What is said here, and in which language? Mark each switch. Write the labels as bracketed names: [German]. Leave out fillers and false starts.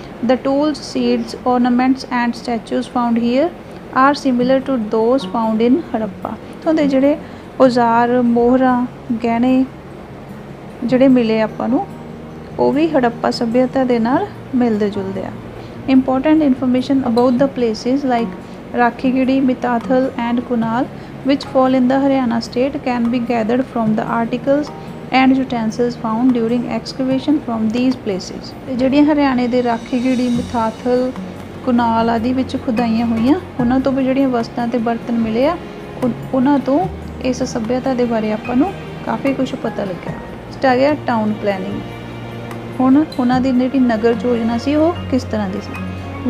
[English] The tools, seeds, ornaments and statues found here are similar to those found in Harappa. [Punjabi] ਇੱਥੋਂ ਦੇ ਜਿਹੜੇ ਔਜ਼ਾਰ, ਮੋਹਰਾਂ, ਗਹਿਣੇ ਜਿਹੜੇ ਮਿਲੇ ਆਪਾਂ ਨੂੰ, ਉਹ ਵੀ ਹੜੱਪਾ ਸੱਭਿਅਤਾ ਦੇ ਨਾਲ ਮਿਲਦੇ ਜੁਲਦੇ ਆ। [English] Important information about the places like Rakhigarhi, Mitathal and Kunal which fall in the Haryana state can be gathered from the articles and utensils found during excavation from these places। [Punjabi] ਤੇ ਜਿਹੜੀਆਂ ਹਰਿਆਣੇ ਦੇ ਰਾਖੀਗੜ੍ਹੀ, ਮਿਤਾਥਲ, ਕੁਨਾਲ ਆਦਿ ਵਿੱਚ ਖੁਦਾਈਆਂ ਹੋਈਆਂ, ਉਹਨਾਂ ਤੋਂ ਵੀ ਜਿਹੜੀਆਂ ਵਸਤਾਂ ਤੇ ਬਰਤਨ ਮਿਲੇ ਆ, ਉਹਨਾਂ ਤੋਂ ਇਸ ਸੱਭਿਅਤਾ ਦੇ ਬਾਰੇ ਆਪਾਂ ਨੂੰ ਕਾਫੀ ਕੁਝ ਪਤਾ ਲੱਗਿਆ। ਸਟ ਆ ਗਿਆ ਟਾਊਨ ਪਲੈਨਿੰਗ। ਹੁਣ ਉਹਨਾਂ ਦੀ ਜਿਹੜੀ ਨਗਰ ਯੋਜਨਾ ਸੀ ਉਹ ਕਿਸ ਤਰ੍ਹਾਂ ਦੀ ਸੀ।